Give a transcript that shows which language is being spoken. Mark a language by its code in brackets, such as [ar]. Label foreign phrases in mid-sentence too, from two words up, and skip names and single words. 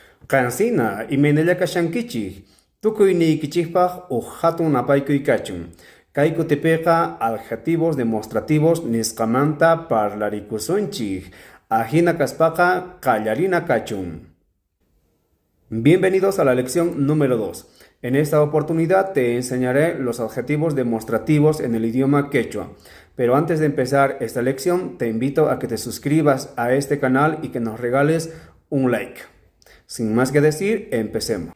[qu] Qansina imaynalla kashankichik tukuyniykichispaq hatun napaykuy kachun. Kay kutipiqa [es] adjetivos demostrativos [qu] nisqamanta parlaricusunchik. Ajina kaspaqa qallarina kachun. [es] Bienvenidos a la lección número 2. En esta oportunidad te enseñaré los adjetivos demostrativos en el idioma quechua. Pero antes de empezar esta lección, te invito a que te suscribas a este canal y que nos regales un like. Sin más que decir, empecemos.